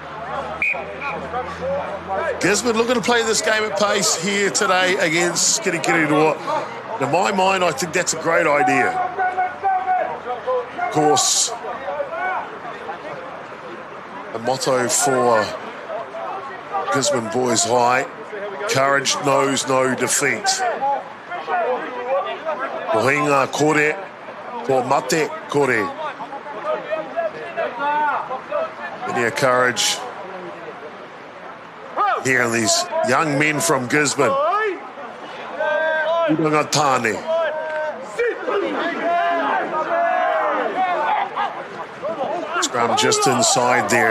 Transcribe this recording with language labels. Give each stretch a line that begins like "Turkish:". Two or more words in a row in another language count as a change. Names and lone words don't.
English: Gisborne looking to play this game at pace here today against Kirikiriroa. In my mind, I think that's a great idea. Of course, a motto for Gisborne Boys High, courage knows no defeat.
Māori: Mohinga kore, ko mate kore.
English: Plenty of courage here in these young men from Gisborne.
Māori: Urangatane.
English: Scrum just inside there.